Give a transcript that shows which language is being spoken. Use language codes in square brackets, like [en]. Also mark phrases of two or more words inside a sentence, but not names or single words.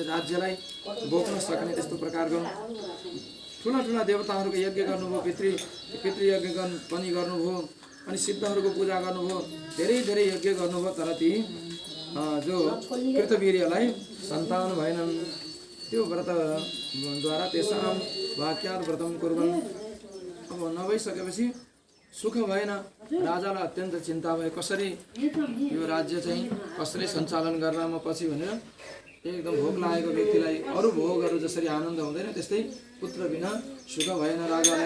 [ne] राज्यलाई बोक्न सक्ने त्यस्तो प्रकारको ठुला देवताहरूको यज्ञ गर्नुभयो, पितृयज्ञ पनि गर्नुभयो, अनि सिद्धहरूको पूजा गर्नुभयो, धेरै यज्ञ गर्नुभयो, तर ती जो कृतवीर्यलाई सन्तान भएनन्। त्यो व्रतद्वारा [sa] तेषां वाक्यात् व्रतं कुर्वन्। [ne] अब नभइसकेपछि सुख भएन, राजालाई अत्यन्त चिन्ता भयो, कसरी यो राज्य चाहिँ कसरी सञ्चालन गर्ला म पछि भनेर एकदम भोक लागेको व्यक्तिलाई अरू भोगहरू जसरी आनन्द हुँदैन त्यस्तै पुत्र बिना सुख भएन राजालाई।